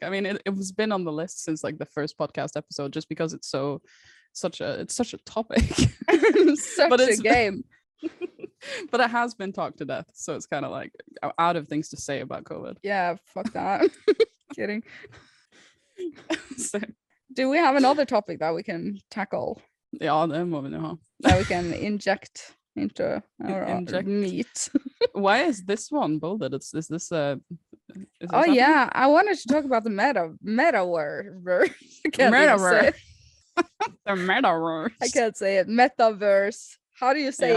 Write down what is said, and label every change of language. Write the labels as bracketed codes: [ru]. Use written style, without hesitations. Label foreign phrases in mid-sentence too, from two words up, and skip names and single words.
[en] I mean, it was been on the list since like the first podcast episode, just because it's such a topic. Such but a it's- game. But it has been talked to death, so it's kind of like out of things to say about COVID. Yeah, fuck that. Kidding. So, Do we have another topic that we can tackle? [no] ja, det må vi nå ha. [en] That we can inject into our Inject. meat? Why is this one bolded? Is this is Oh happening? yeah, I wanted to talk about the metaverse. I can't even Metaverse. say it. The metaverse. I can't say it. Metaverse. How do you say